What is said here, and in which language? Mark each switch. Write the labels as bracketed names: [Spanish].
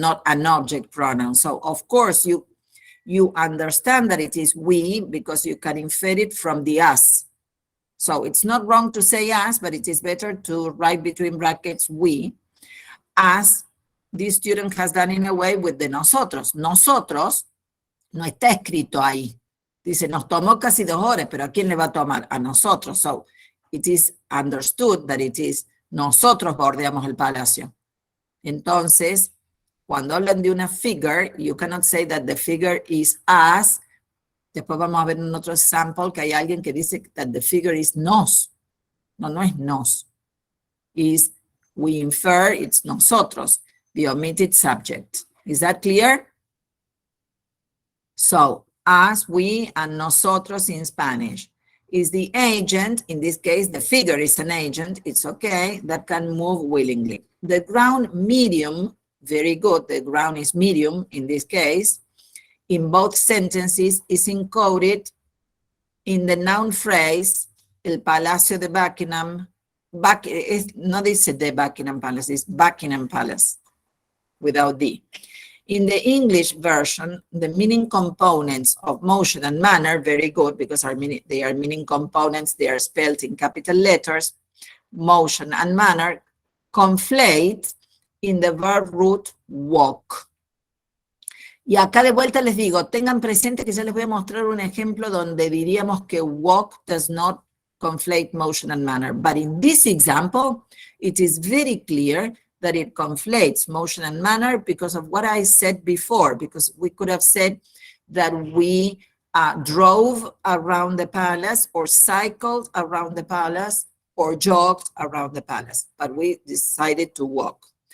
[English] Not an object pronoun. So of course you understand that it is we because you can infer it from the us. So it's not wrong to say us, but it is better to write between brackets we, as this student has done in a way with the nosotros. [Spanish] Nosotros no está escrito ahí. Dice, nos tomó casi 2 horas, pero ¿a quién le va a tomar? A nosotros. [English] So it is understood that it is [Spanish] nosotros bordeamos el palacio. Entonces, cuando hablan de una [English] figure, you cannot say that the figure is us. [Spanish] Después vamos a ver en otro sample que hay alguien que dice [English] that the figure is nos. [Spanish] No, no es nos. [English] Is we infer it's nosotros, the omitted subject. Is that clear? So, us, we, and nosotros in Spanish. Is the agent, in this case, the figure is an agent, it's okay, that can move willingly. The ground medium, very good, the ground is medium in this case, in both sentences is encoded in the noun phrase, el Palacio de Buckingham, [Spanish] no dice de [English] Buckingham Palace, it's Buckingham Palace, without the. In the English version, the meaning components of motion and manner, very good, because they are meaning components, they are spelled in capital letters, motion and manner, conflate in the verb root walk. [Spanish] Y acá de vuelta les digo, tengan presente que ya les voy a mostrar un ejemplo donde diríamos que [English] walk does not conflate motion and manner. But in this example, it is very clear that it conflates motion and manner because of what I said before, because we could have said that we drove around the palace, or cycled around the palace, or jogged around the palace, but we decided to walk.